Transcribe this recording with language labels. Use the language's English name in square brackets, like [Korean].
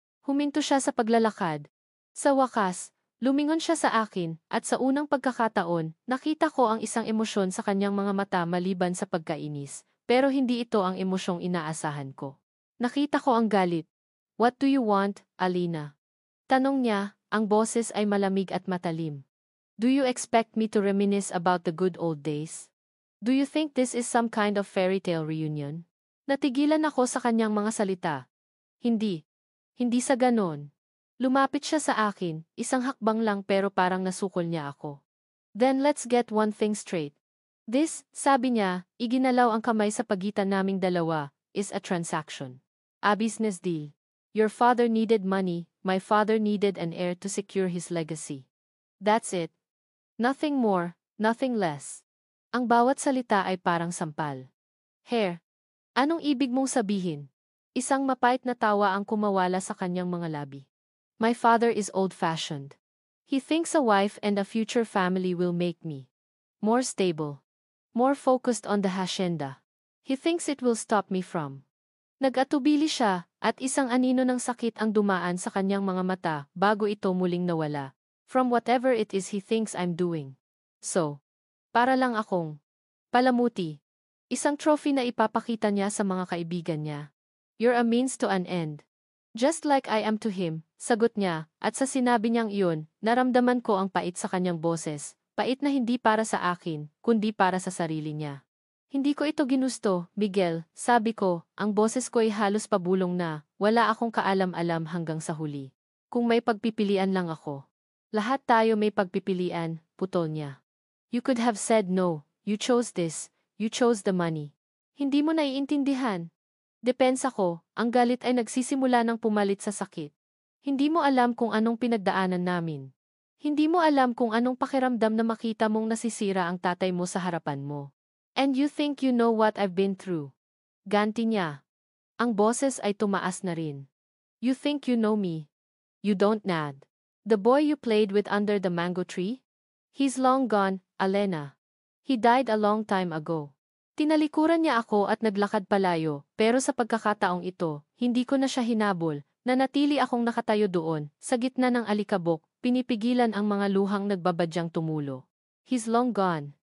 [Filipino] Huminto siya sa paglalakad. Sa wakas, lumingon siya sa akin, at sa unang pagkakataon, nakita ko ang isang emosyon sa kanyang mga mata maliban sa pagkainis, pero hindi ito ang emosyong inaasahan ko. Nakita ko ang galit. [English] What do you want, [Filipino] Alina? Tanong niya, ang boses ay malamig at matalim. [English] Do you expect me to reminisce about the good old days? Do you think this is some kind of fairy tale reunion? [Filipino] Natigilan ako sa kanyang mga salita. Hindi. Hindi sa ganon. Lumapit siya sa akin, isang hakbang lang pero parang nasukol niya ako. [English] Then let's get one thing straight. This, [Filipino] sabi niya, iginalaw ang kamay sa pagitan naming dalawa, [English] is a transaction. A business deal. Your father needed money, my father needed an heir to secure his legacy. That's it. Nothing more, nothing less. [Filipino] Ang bawat salita ay parang sampal. Hair. Anong ibig mong sabihin? Isang mapait na tawa ang kumawala sa kanyang mga labi. [English] My father is old-fashioned. He thinks a wife and a future family will make me more stable, more focused on the hacienda. He thinks it will stop me from. [Filipino] Nag-atubili siya, at isang anino ng sakit ang dumaan sa kanyang mga mata bago ito muling nawala. [English] From whatever it is he thinks I'm doing. [Filipino] So, para lang akong palamuti. Isang trophy na ipapakita niya sa mga kaibigan niya. [English] You're a means to an end. Just like I am to him, [Filipino] sagot niya, at sa sinabi niyang iyon, naramdaman ko ang pait sa kanyang boses, pait na hindi para sa akin, kundi para sa sarili niya. Hindi ko ito ginusto, Miguel, sabi ko, ang boses ko ay halos pabulong na, wala akong kaalam-alam hanggang sa huli. Kung may pagpipilian lang ako. Lahat tayo may pagpipilian, putol niya. You could have said no, you chose this, you chose the money. Hindi mo naiintindihan. Depensa ko, ang galit ay nagsisimula ng pumalit sa sakit. Hindi mo alam kung anong pinagdaanan namin. Hindi mo alam kung anong pakiramdam na makita mong nasisira ang tatay mo sa harapan mo. [English] And you think you know what I've been through. [Filipino] Ganti niya. Ang boses ay tumaas na rin. [English] You think you know me. You don't, Nad. The boy you played with under the mango tree? He's long gone, Alena. He died a long time ago. [Filipino] Tinalikuran niya ako at naglakad palayo, pero sa pagkakataong ito, hindi ko na siya hinabol, nanatili akong nakatayo doon, sa gitna ng alikabok, pinipigilan ang mga luhang nagbabadyang tumulo. [English] He's long gone.